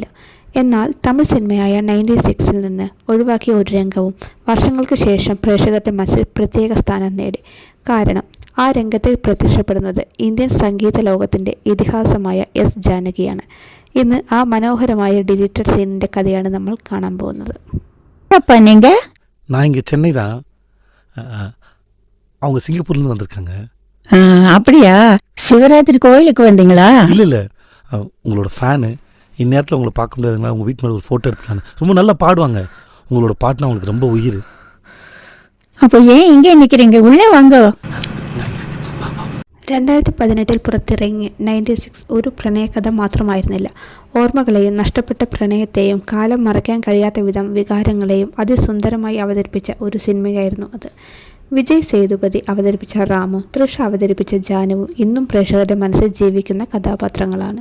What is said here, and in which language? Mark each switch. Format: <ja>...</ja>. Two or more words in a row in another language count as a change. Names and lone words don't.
<ml>എന്നാൽ തമിഴ് സിനിമയായ 96-ൽ നിന്ന് ഒഴിവാക്കിയ ഒരു രംഗവും വർഷങ്ങൾക്ക് ശേഷം പ്രേക്ഷകരുടെ മനസ്സിൽ പ്രത്യേക സ്ഥാനം നേടി. കാരണം ആ രംഗത്തിൽ പ്രത്യക്ഷപ്പെടുന്നത് ഇന്ത്യൻ സംഗീത ലോകത്തിൻ്റെ ഇതിഹാസമായ എസ് ജാനകിയാണ്. ഇന്ന് ആ മനോഹരമായ ഡിലീറ്റഡ് സീനിൻ്റെ കഥയാണ് നമ്മൾ കാണാൻ പോകുന്നത്.</ml> <ta>நான் இங்கே சென்னை தான். அவங்க சிங்கப்பூர்லேருந்து வந்திருக்காங்க. அப்படியா? சிவராத்திரி கோயிலுக்கு வந்தீங்களா? இல்லை இல்லை, உங்களோட ஃபேனு. இந்நேரத்தில் உங்களை பார்க்க முடியாதுங்களா? உங்கள் வீட்டு மேலே ஒரு ஃபோட்டோ எடுத்துக்கலான்னு. ரொம்ப நல்லா பாடுவாங்க. உங்களோட பாட்டுனா அவங்களுக்கு ரொம்ப உயிர். அப்போ ஏன் இங்கே நிற்கிறீங்க? உள்ளே வாங்க.</ta> <ml>2018 പുറത്തിറങ്ങിയ 96 ഒരു പ്രണയകഥ മാത്രമായിരുന്നില്ല. ഓർമ്മകളെയും നഷ്ടപ്പെട്ട പ്രണയത്തെയും കാലം മറയ്ക്കാൻ കഴിയാത്ത വിധം വികാരങ്ങളെയും അതിസുന്ദരമായി അവതരിപ്പിച്ച ഒരു സിനിമയായിരുന്നു അത്. വിജയ് സേതുപതി അവതരിപ്പിച്ച റാമു, തൃഷ അവതരിപ്പിച്ച ജാനുവും ഇന്നും പ്രേക്ഷകരുടെ മനസ്സിൽ ജീവിക്കുന്ന കഥാപാത്രങ്ങളാണ്.</ml>